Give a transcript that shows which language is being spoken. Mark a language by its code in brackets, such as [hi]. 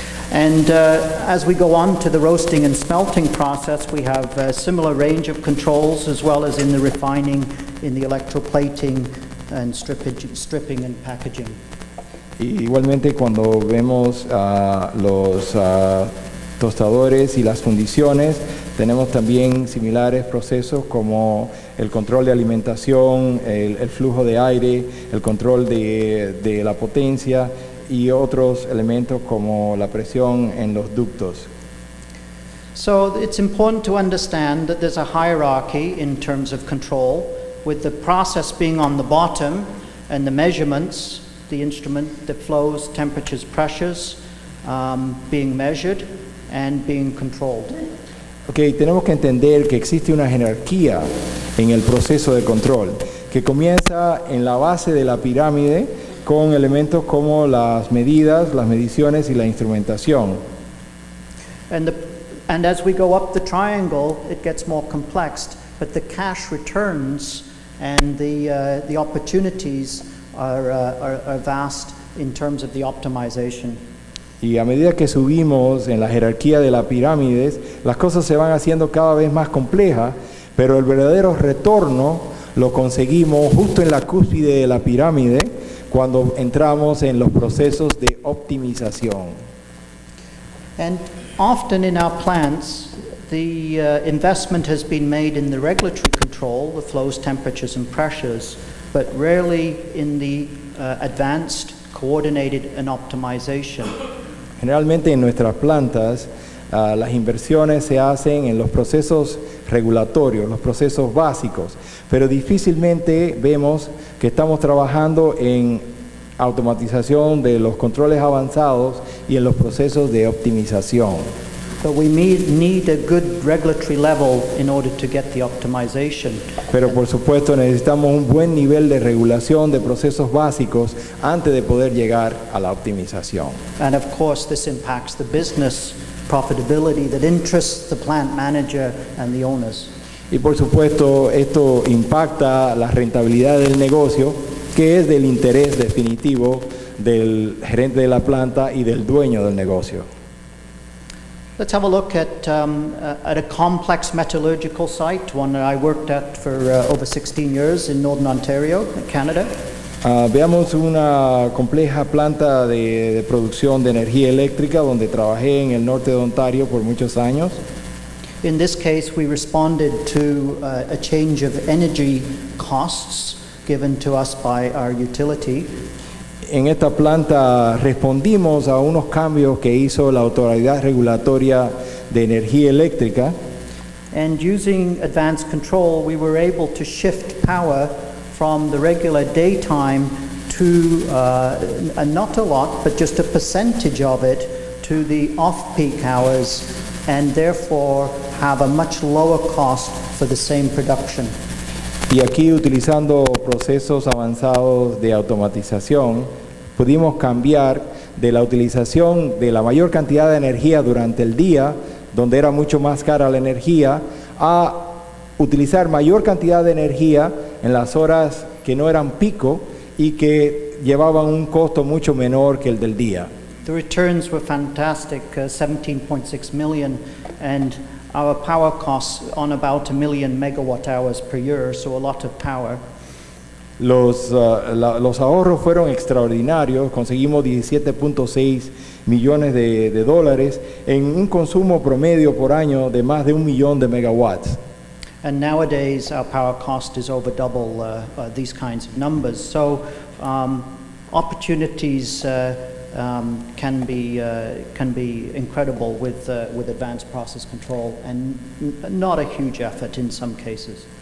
[en] And as we go on to the roasting and smelting process, we have a similar range of controls, as well as in the refining, in the electroplating and stripping and packaging. [es] Y igualmente cuando vemos los tostadores y las fundiciones, tenemos también similares procesos como el control de alimentación, el flujo de aire, el control de la potencia y otros elementos como la presión en los ductos. [en] So it's important to understand that there's a hierarchy in terms of control, with the process being on the bottom and the measurements, the instrument that flows, temperatures, pressures, being measured and being controlled. [es] Okay, tenemos que entender que existe una jerarquía en el proceso de control, que comienza en la base de la pirámide con elementos como las medidas, las mediciones y la instrumentación. [en] And as we go up the triangle, it gets more complex, but the cash returns and the opportunities are vast in terms of the optimization. [es] Y a medida que subimos en la jerarquía de las pirámides, las cosas se van haciendo cada vez más complejas, pero el verdadero retorno lo conseguimos justo en la cúspide de la pirámide, cuando entramos en los procesos de optimización. [en] And often in our plants, the investment has been made in the regulatory control, the flows, temperatures, and pressures, but rarely in the advanced, coordinated, and optimization. [es] Generalmente en nuestras plantas, las inversiones se hacen en los procesos regulatorios, los procesos básicos, pero difícilmente vemos que estamos trabajando en automatización de los controles avanzados y en los procesos de optimización. [en] But we need a good regulatory level in order to get the optimization. [es] Pero por supuesto necesitamos un buen nivel de regulación de procesos básicos antes de poder llegar a la optimización. [en] And of course this impacts the business profitability that interests the plant manager and the owners. [es] Y por supuesto esto impacta la rentabilidad del negocio, que es del interés definitivo del gerente de la planta y del dueño del negocio. [en] Let's have a look at a complex metallurgical site, one that I worked at for over 16 years in Northern Ontario, Canada. [es] Veamos una compleja planta de producción de energía eléctrica donde trabajé en el norte de Ontario por muchos años. [en] In this case, we responded to a change of energy costs given to us by our utility. [es] En esta planta respondimos a unos cambios que hizo la Autoridad Regulatoria de Energía Eléctrica. [en] And using advanced control, we were able to shift power from the regular daytime to, not a lot, but just a percentage of it, to the off-peak hours, and therefore have a much lower cost for the same production. [es] Y aquí, utilizando procesos avanzados de automatización, pudimos cambiar de la utilización de la mayor cantidad de energía durante el día, donde era mucho más cara la energía, a utilizar mayor cantidad de energía en las horas que no eran pico y que llevaban un costo mucho menor que el del día. [en] The returns were fantastic, 17.6 million, and our power costs on about 1 million megawatt hours per year, so a lot of power. [es] Los ahorros fueron extraordinarios, conseguimos 17.6 millones de dólares en un consumo promedio por año de más de 1 millón de megawatts. [en] And nowadays, our power cost is over double these kinds of numbers. So opportunities can be incredible with advanced process control, and not a huge effort in some cases.